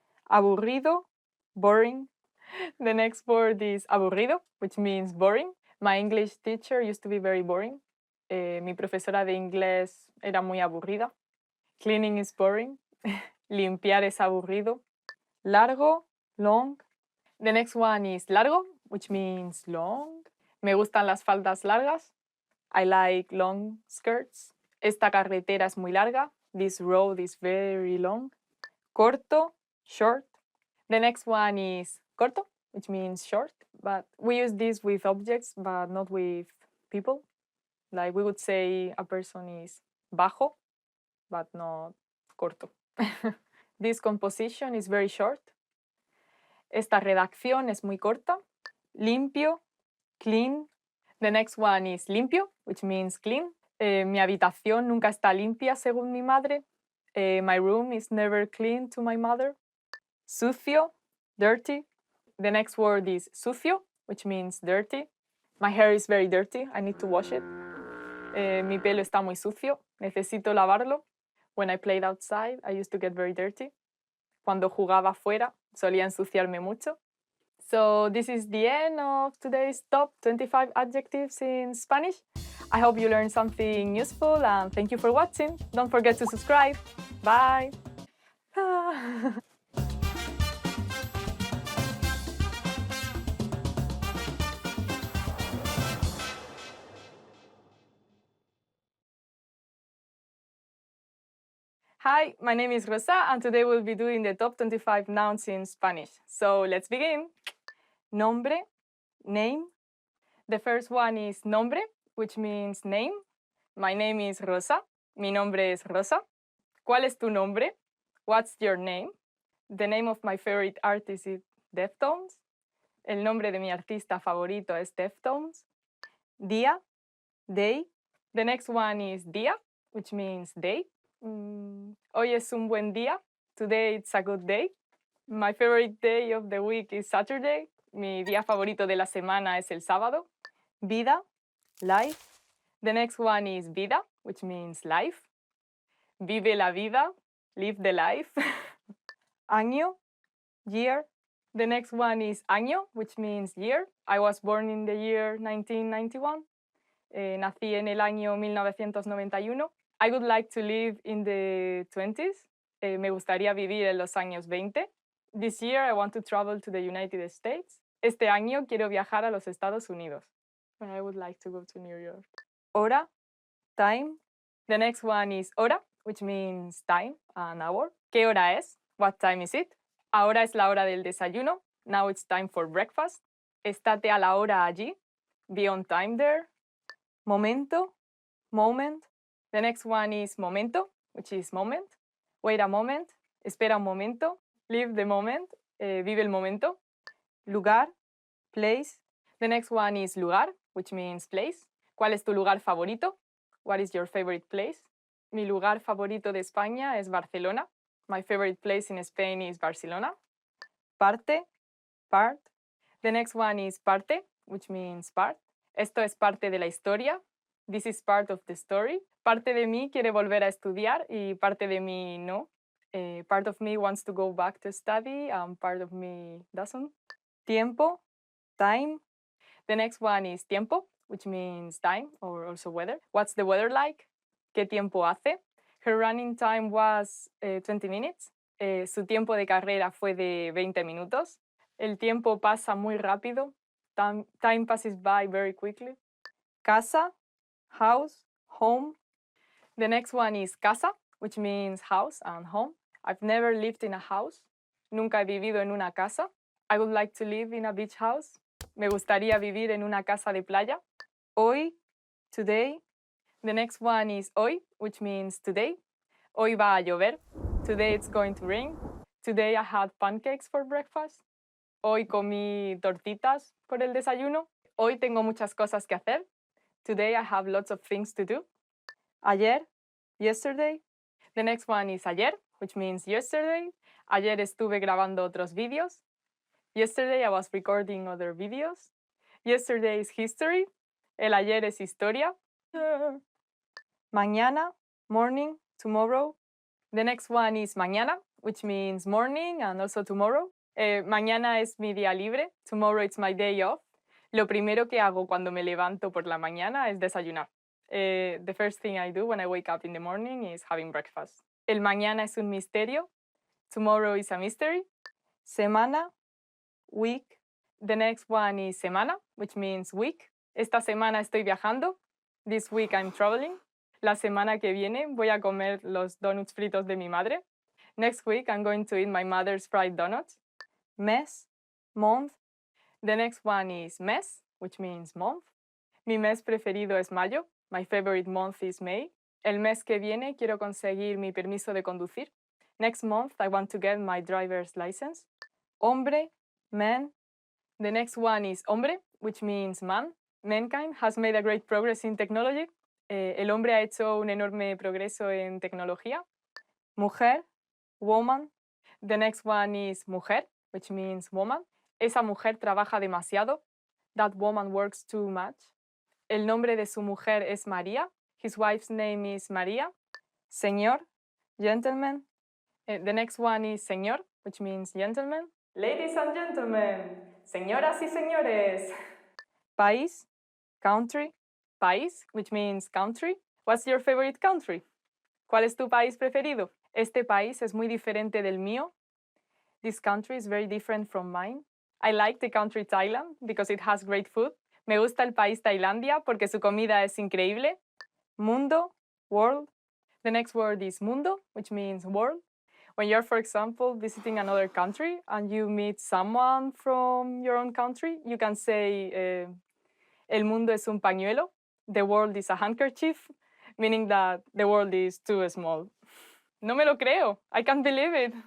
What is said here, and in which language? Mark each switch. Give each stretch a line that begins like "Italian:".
Spanish: Aburrido, boring.
English: The next word is aburrido, which means boring. My English teacher used to be very boring.
Spanish: Mi profesora de inglés era muy aburrida.
English: Cleaning is boring.
Spanish: Limpiar es aburrido. Largo, long.
English: The next one is largo, which means long.
Spanish: Me gustan las faldas largas.
English: I like long skirts.
Spanish: Esta carretera es muy larga.
English: This road is very long. Corto, short. The next one is corto, which means short. But we use this with objects, but not with people. Like we would say a person is bajo, but not corto. This composition is very short.
Spanish: Esta redacción es muy corta. Limpio, clean.
English: The next one is limpio, which means clean.
Spanish: Mi habitación nunca está limpia según mi madre.
English: My room is never clean to my mother. Sucio, dirty. The next word is sucio, which means dirty. My hair is very dirty. I need to wash it.
Spanish: Mi pelo está muy sucio. Necesito lavarlo.
English: When I played outside, I used to get very dirty.
Spanish: Cuando jugaba afuera, solía ensuciarme mucho.
English: So this is the end of today's top 25 adjectives in Spanish. I hope you learned something useful and thank you for watching. Don't forget to subscribe. Bye. Hi, my name is Rosa and today we'll be doing the top 25 nouns in Spanish. So let's begin. Nombre, name. The first one is nombre, which means name. My name is Rosa.
Spanish: Mi nombre es Rosa. ¿Cuál es tu nombre?
English: What's your name? The name of my favorite artist is Deftones.
Spanish: El nombre de mi artista favorito es Deftones. Día, day.
English: The next one is día, which means day.
Spanish: Hoy es un buen día.
English: Today it's a good day. My favorite day of the week is Saturday.
Spanish: Mi día favorito de la semana es el sábado. Vida, life.
English: The next one is vida, which means life.
Spanish: Vive la vida,
English: live the life. Año, year. The next one is año, which means year. I was born in the year 1991.
Spanish: Nací en el año 1991.
English: I would like to live in the 20s.
Spanish: Me gustaría vivir en los años 20.
English: This year I want to travel to the United States.
Spanish: Este año quiero viajar a los Estados Unidos.
English: I would like to go to New York. Hora, time. The next one is hora, which means time, an hour.
Spanish: ¿Qué hora es?
English: What time is it?
Spanish: Ahora es la hora del desayuno.
English: Now it's time for breakfast.
Spanish: Estate a la hora allí.
English: Be on time there. Momento, moment. The next one is momento, which is moment. Wait a moment.
Spanish: Espera un momento.
English: Live the moment.
Spanish: Vive el momento. Lugar, place.
English: The next one is lugar, which means place.
Spanish: ¿Cuál es tu lugar favorito?
English: What is your favorite place?
Spanish: Mi lugar favorito de España es Barcelona.
English: My favorite place in Spain is Barcelona. Parte, part. The next one is parte, which means part.
Spanish: Esto es parte de la historia.
English: This is part of the story.
Spanish: Parte de mí quiere volver a estudiar y parte de mí no.
English: Part of me wants to go back to study and part of me doesn't. Tiempo, time. The next one is tiempo, which means time or also weather. What's the weather like?
Spanish: ¿Qué tiempo hace?
English: Her running time was 20 minutes.
Spanish: Su tiempo de carrera fue de 20 minutos. El tiempo pasa muy rápido.
English: Time passes by very quickly. Casa, house, home. The next one is casa, which means house and home. I've never lived in a house.
Spanish: Nunca he vivido en una casa.
English: I would like to live in a beach house.
Spanish: Me gustaría vivir en una casa de playa. Hoy, today.
English: The next one is hoy, which means today.
Spanish: Hoy va a llover.
English: Today it's going to rain. Today I had pancakes for breakfast.
Spanish: Hoy comí tortitas por el desayuno. Hoy tengo muchas cosas que hacer.
English: Today I have lots of things to do. Ayer, yesterday. The next one is ayer, which means yesterday.
Spanish: Ayer estuve grabando otros vídeos.
English: Yesterday I was recording other videos. Yesterday is history.
Spanish: El ayer es historia. Mañana, morning, tomorrow.
English: The next one is mañana, which means morning and also tomorrow.
Spanish: Mañana es mi día libre.
English: Tomorrow it's my day off.
Spanish: Lo primero que hago cuando me levanto por la mañana es desayunar.
English: The first thing I do when I wake up in the morning is having breakfast.
Spanish: El mañana es un misterio.
English: Tomorrow is a mystery. Semana, week. The next one is semana, which means week.
Spanish: Esta semana estoy viajando.
English: This week I'm traveling.
Spanish: La semana que viene voy a comer los donuts fritos de mi madre.
English: Next week I'm going to eat my mother's fried donuts. Mes, month. The next one is mes, which means month.
Spanish: Mi mes preferido es mayo.
English: My favorite month is May.
Spanish: El mes que viene quiero conseguir mi permiso de conducir.
English: Next month I want to get my driver's license. Hombre, man. The next one is hombre, which means man. Mankind has made a great progress in technology.
Spanish: El hombre ha hecho un enorme progreso en tecnología. Mujer, woman.
English: The next one is mujer, which means woman.
Spanish: Esa mujer trabaja demasiado.
English: That woman works too much.
Spanish: El nombre de su mujer es María.
English: His wife's name is María. Señor, gentleman. The next one is señor, which means gentleman. Ladies and gentlemen,
Spanish: señoras y señores.
English: País, country. País, which means country. What's your favorite country?
Spanish: ¿Cuál es tu país preferido? Este país es muy diferente del mío.
English: This country is very different from mine. I like the country Thailand because it has great food.
Spanish: Me gusta el país Tailandia porque su comida es increíble. Mundo, world.
English: The next word is mundo, which means world. When you're, for example, visiting another country and you meet someone from your own country, you can say,
Spanish: el mundo es un pañuelo.
English: The world is a handkerchief, meaning that the world is too small.
Spanish: No me lo creo.
English: I can't believe it.